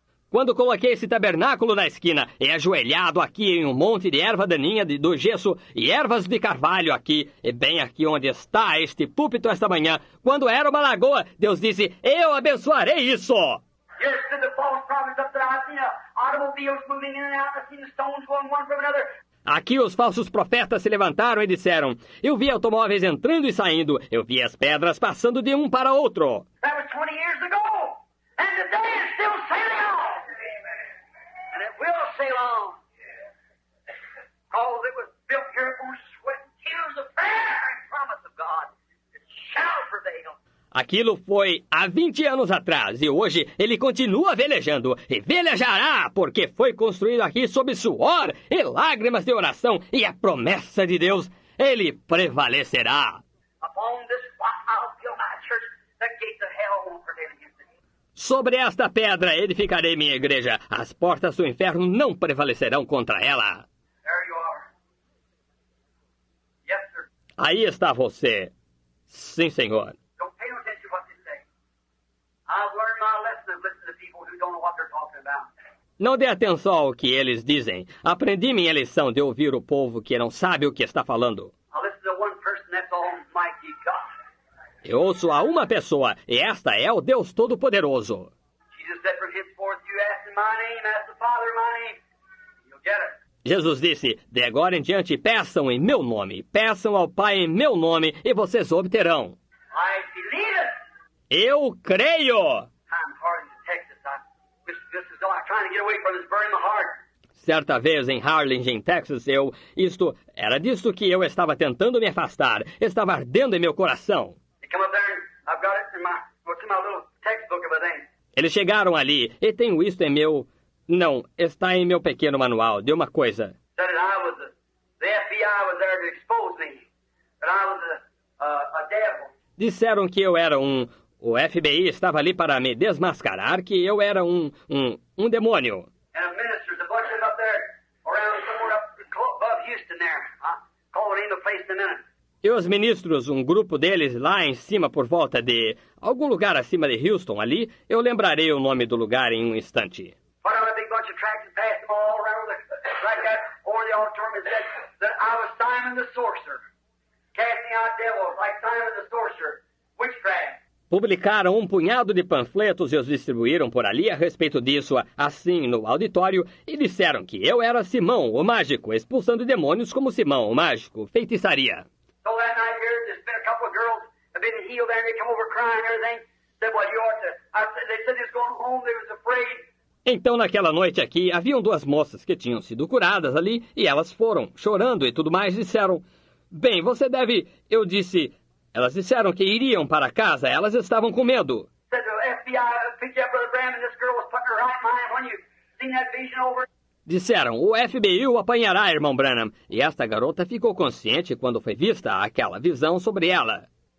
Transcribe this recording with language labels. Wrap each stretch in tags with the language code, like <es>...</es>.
<pt>Quando coloquei esse tabernáculo na esquina, e ajoelhado aqui em um monte de erva daninha do gesso e ervas de carvalho aqui, e bem aqui onde está este púlpito esta manhã, quando era uma lagoa, Deus disse, eu abençoarei isso.</pt> <en>Here stood the false prophets up there. I've seen automobiles moving in and out. I've seen the stones going one from another.</en> <pt>Aqui os falsos profetas se levantaram e disseram, eu vi automóveis entrando e saindo, eu vi as pedras passando de um para outro.</pt> <en>That was 20 years ago. And today it's still sailing on. And it will sail on. Because it was built here on sweat and tears of prayer and promise of God. It shall prevail.</en> <pt>Aquilo foi há 20 anos atrás e hoje ele continua velejando e velejará porque foi construído aqui sob suor e lágrimas de oração e a promessa de Deus, ele prevalecerá.</pt> <en>Upon this rock I'll build my church. The gates of hell won't prevail against it.</en> <pt>Sobre esta pedra edificarei minha igreja. As portas do inferno não prevalecerão contra ela.</pt> <en>There you are. Yes, sir.</en> <pt>Aí está você. Sim, Senhor.</pt> <en>Don't pay no attention to what they say. I've learned my lesson of listening to people who don't know what they're talking about.</en> <pt>Não dê atenção ao que eles dizem. Aprendi minha lição de ouvir o povo que não sabe o que está falando.</pt> <en>I listen to one person, that's Almighty God.</en> <pt>Eu ouço a uma pessoa, e esta é o Deus Todo-Poderoso.</pt> <en>Jesus said, from henceforth you ask in my name, ask the Father in my name. You'll get it.</en> <pt>Jesus disse, de agora em diante peçam em meu nome, peçam ao Pai em meu nome, e vocês obterão.</pt> <en>I believe it.</en> <pt>Eu creio!</pt> <en>I'm hard in Texas. This is all I'm trying to get away from. It's burning my heart.</en> <pt>Certa vez em Harlingen, Texas, era disso que eu estava tentando me afastar. Estava ardendo em meu coração.</pt> <en>They come up there and I've got it in my little textbook of a thing.</en> <pt>Eles chegaram ali, e tenho isto em meu... Não, está em meu pequeno manual, de uma coisa.</pt> <en>Said that I was the FBI was there to expose me. That I was a devil.</en> <pt>Disseram que eu era O FBI estava ali para me desmascarar que eu era um demônio.</pt> <en>And ministers, a bunch of them up there, around somewhere up above Houston there. Call the name of the place in a minute.</en> <pt>E os ministros, um grupo deles lá em cima por volta de algum lugar acima de Houston ali, eu lembrarei o nome do lugar em um instante.</pt> <en>Put out a big bunch of tracts and passed them all around like that over the auditorium and said that I was Simon the sorcerer, casting out devils like Simon the sorcerer, witchcraft.</en> <pt>Publicaram um punhado de panfletos e os distribuíram por ali a respeito disso, assim, no auditório, e disseram que eu era Simão, o mágico, expulsando demônios como Simão, o mágico, feitiçaria.</pt> <en>So that night here, there's been a couple of girls that have been healed there, and they come over crying and everything. Said, well, you ought to... they said they was going home, they was afraid.</en> <pt>Então, naquela noite aqui, haviam duas moças que tinham sido curadas ali, e elas foram, chorando e tudo mais, disseram, bem, você deve... Eu disse... Elas disseram que iriam para casa, elas estavam com medo.</pt> <en>Said the FBI picked you up, Brother Branham, and this girl was putting her right mind when you seen that vision over.</en> <pt>Disseram, o FBI o apanhará, irmão Branham. E esta garota ficou consciente quando foi vista aquela visão sobre ela.</pt>